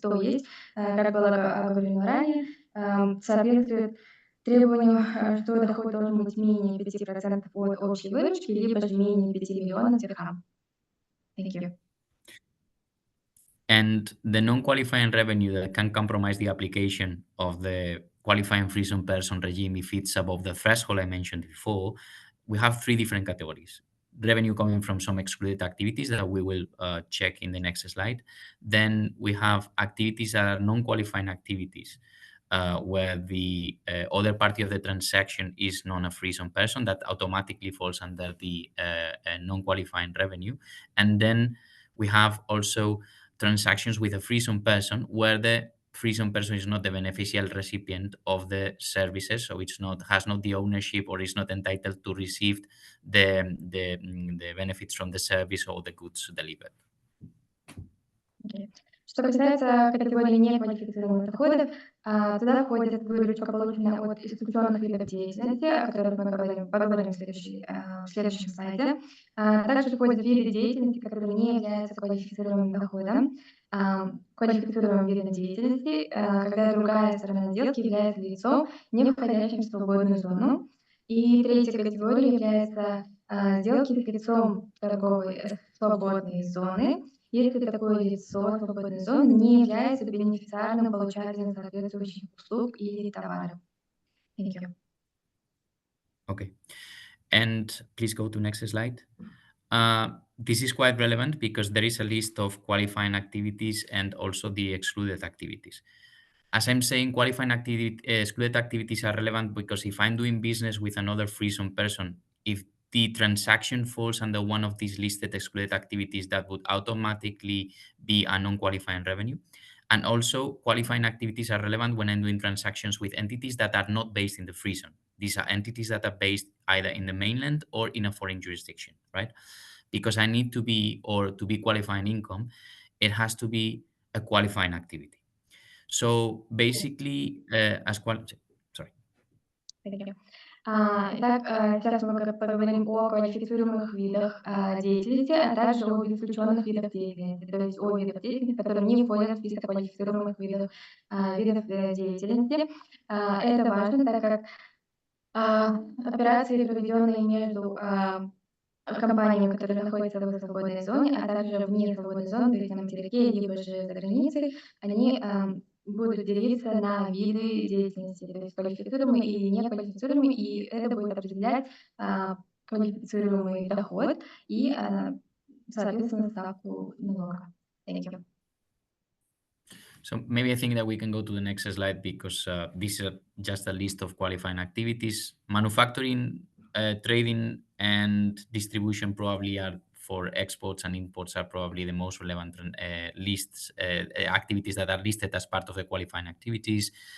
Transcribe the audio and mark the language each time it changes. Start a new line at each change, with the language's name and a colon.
Russian: То есть, как было оговорено ранее, соответствует требованию, что доход должен быть менее 5% от общей выручки, либо же менее 5 миллионов дирхам.
English: Thank you. And the non-qualifying revenue that can compromise the application of the qualifying free zone person regime if it's above the threshold I mentioned before, we have 3 different categories. Revenue coming from some excluded activities that we will check in the next slide. Then we have activities that are non-qualifying activities, where the other party of the transaction is not a free zone person, that automatically falls under the non-qualifying revenue. And then we have also transactions with a free zone person where the free zone person is not the beneficial recipient of the services, so has not the ownership or is not entitled to receive the benefits from the service or the goods delivered. Okay.
Russian: Что касается категории неквалифицированных доходов, туда входит выручка, полученная от исключенных видов деятельности, о которых мы поговорим в следующем слайде. Также входят виды деятельности, которые не являются квалифицированным доходом, квалифицируемым видом деятельности, когда другая сторона сделки является лицом, не входящим в свободную зону. И третья категория является сделки с лицом торговой свободной зоны, если такое лицо свободной зоны не является бенефициарным получателем соответствующих услуг или товаров.
English: Thank you. Okay. And please go to next slide. This is quite relevant because there is a list of qualifying activities and also the excluded activities. As I'm saying, qualifying excluded activities are relevant because if I'm doing business with another free zone person, if the transaction falls under one of these listed excluded activities, that would automatically be a non-qualifying revenue. And also qualifying activities are relevant when I'm doing transactions with entities that are not based in the free zone. These are entities that are based either in the mainland or in a foreign jurisdiction, right? Because I need to be, or to be qualifying income, it has to be a qualifying activity. So basically, sorry. Thank you.
Russian: Итак, сейчас мы поговорим о квалифицируемых видах деятельности, а также об исключенных видах деятельности, то есть о видах деятельности, которые не входят в список квалифицируемых видов деятельности. Это важно, так как операции, проведенные между компаниями, которые находятся в свободной зоне, а также вне свободной зоны, то есть на материке, либо же за границей, они будут делиться на виды деятельности, то есть квалифицируемые или неквалифицируемые, и это будет определять квалифицируемый доход и, соответственно, ставку налога.
English: Thank you. So maybe I think that we can go to the next slide because this is just a list of qualifying activities. Manufacturing, trading, and distribution probably are for exports, and imports are probably the most relevant lists, activities that are listed as part of the qualifying activities.